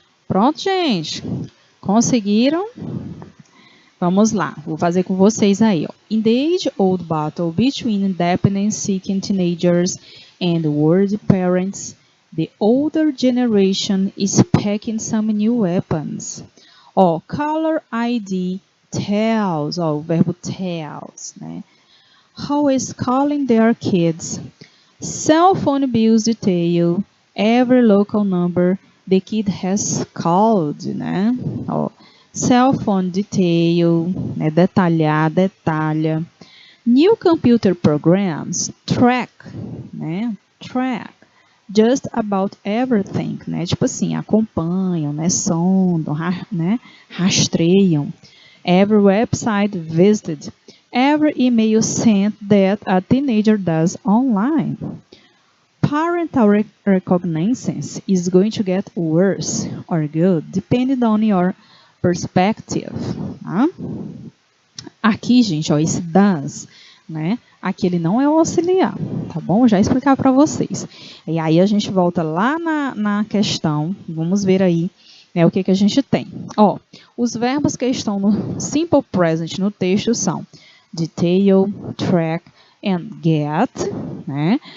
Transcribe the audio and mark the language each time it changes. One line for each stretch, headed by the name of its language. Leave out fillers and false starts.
Portuguese: Pronto, gente? Conseguiram? Vamos lá, vou fazer com vocês aí. Ó.
English: In the age-old battle between independence-seeking teenagers and worried parents, the older generation is packing some new weapons.
Portuguese: Ó,
English: Caller ID tells,
Portuguese: ó, o verbo tells, né?
English: How is calling their kids? Cell phone bills detail every local number the kid has called, né?
Portuguese: Ó,
English: cell phone detail,
Portuguese: né? Detalhar, detalha.
English: New computer programs track, né? Track just about everything, né?
Portuguese: Tipo assim, acompanham, né? Sondam, né? Rastreiam.
English: Every website visited, every email sent that a teenager does online. Parental reconnaissance is going to get worse or good, depending on your perspective.
Portuguese: Tá? Aqui, gente, ó, esse does, né? Aqui ele não é o auxiliar, tá bom? Já explicar para vocês. E aí a gente volta lá na questão, vamos ver aí, né, o que a gente tem. Ó, os verbos que estão no simple present no texto são detail, track and get, né?